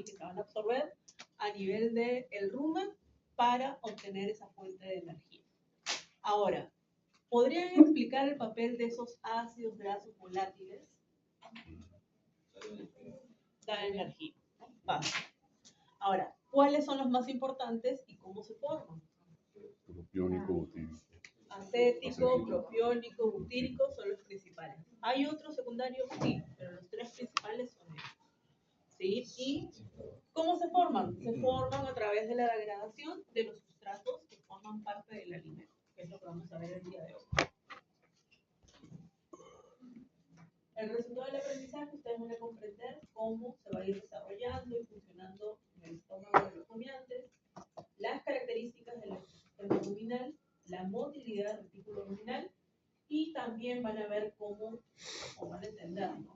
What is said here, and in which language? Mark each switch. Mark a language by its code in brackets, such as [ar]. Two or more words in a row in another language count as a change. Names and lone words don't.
[es] Que se van a absorber a nivel del rumen para obtener esa fuente de energía. Ahora, ¿podrían explicar el papel de esos ácidos grasos volátiles? Da energía, ¿no? Fácil. Ahora, ¿cuáles son los más importantes y cómo se forman? Propiónico, butírico. Acético, propiónico, butírico son los principales. ¿Hay otros secundarios? Sí, pero los tres principales son estos. ¿Sí? ¿Y cómo se forman? Se forman a través de la degradación de los sustratos que forman parte del alimento, que es lo que vamos a ver el día de hoy. El resultado del aprendizaje, ustedes van a comprender cómo se va a ir desarrollando y funcionando en el estómago de los rumiantes, las características del sistema ruminal, la motilidad del retículo ruminal, y también van a ver cómo, o van a entender, ¿no?